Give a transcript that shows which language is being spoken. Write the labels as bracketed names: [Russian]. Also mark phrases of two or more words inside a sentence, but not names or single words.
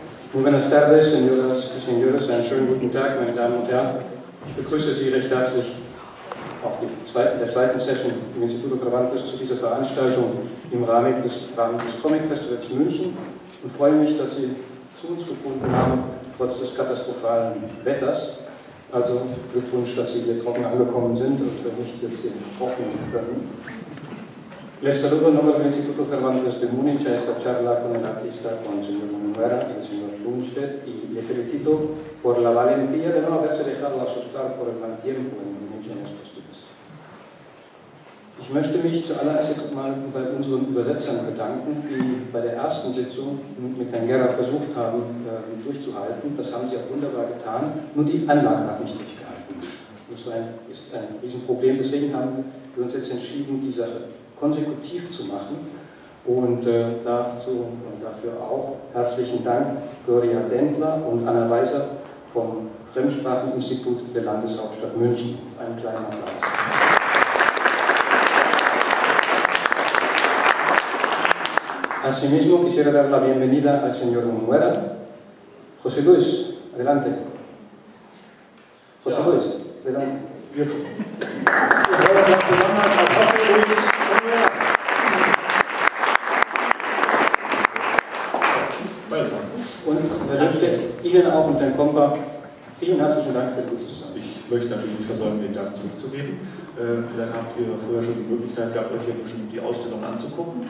[Spanish] Muy buenas tardes, señoras y señores, [German] einen schönen guten Tag, meine Damen und Herren. Ich begrüße Sie recht herzlich auf der zweiten Session im Instituto Cervantes zu dieser Veranstaltung im Rahmen des Comic Festivals München und freue mich, dass Sie zu uns gefunden haben, trotz des katastrophalen Wetters. Also Glückwunsch, dass Sie hier trocken angekommen sind und wir nicht jetzt hier trocknen können. [Spanish] Les saludo en nombre del Instituto Cervantes de Múnich a esta charla con el artista, con el señor Munuera y el señor Lundstedt, y le felicito por la valentía de no haberse dejado asustar por el mal tiempo en Múnich en estos días. [German] Ich möchte mich zuallererst jetzt mal bei unseren Übersetzern bedanken, die bei der ersten Sitzung mit Herrn Gerrer versucht haben, durchzuhalten. Das haben sie auch wunderbar getan, nur die Anlage hat nicht durchgehalten. Das ist ein Riesenproblem, deswegen haben wir uns jetzt entschieden, die Sache konsekutiv zu machen. Und dazu und dafür auch herzlichen Dank Gloria Dendler und Anna Weisert vom Fremdspracheninstitut der Landeshauptstadt München. Einen kleinen Applaus. [Spanish] Asimismo, quisiera dar la bienvenida al señor Munuera. José Luis, adelante. José Luis, adelante. [German] Wir freuen uns auch besonders auf José Luis Munuera. Und Herr Lundstedt, Ihnen auch und Herrn Kompa, vielen herzlichen Dank für die gute Zusammenarbeit. Ich möchte natürlich nicht versäumen, den Dank zurückzugeben. Vielleicht habt ihr vorher schon die Möglichkeit gehabt, euch hier bestimmt die Ausstellung anzugucken.